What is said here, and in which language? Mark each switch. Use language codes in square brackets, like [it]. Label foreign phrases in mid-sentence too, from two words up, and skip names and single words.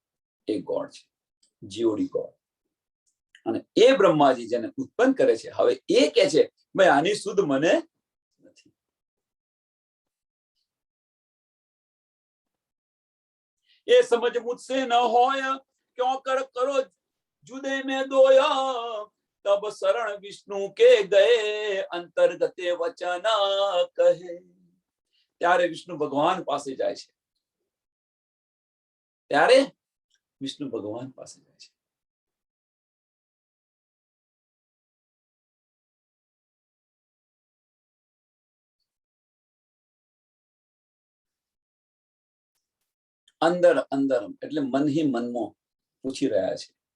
[gu] એ ગોડ છે, GOD, ગોડ. અને એ બ્રહ્માજી જેને ઉત્પન્ન કરે છે, હવે એ કહે છે ભાઈ આની સુધ મને નથી. એ સમજ મુझसे ન હોય, [hi] क्यों कर करो जुदे में दोया. तब शरण विष्णु के गए, अंतर्गते वचन कहे. [gu] ત્યારે વિષ્ણુ ભગવાન પાસે જાય છે, ત્યારે વિષ્ણુ ભગવાન પાસે જાય છે. અંદર અંદર એટલે મન ही મનમાં પૂછી રહ્યા છે.